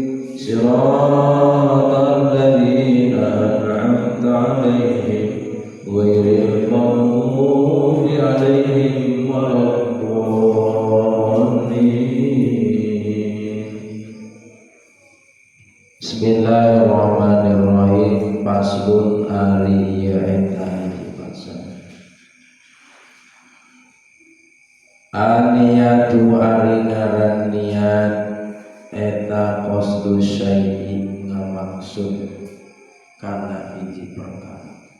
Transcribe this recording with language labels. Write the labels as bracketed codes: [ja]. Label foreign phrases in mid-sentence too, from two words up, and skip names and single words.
[ar] صراط الذين أنعمت عليهم غير المغضوب عليهم ولا الضالين. بسم الله الرحمن الرحيم. [su] Faslun ari eta pasal. Aniyatu ari ngaran niat eta [ar] قصد شيء [su] ngamaksud kana hiji perkara.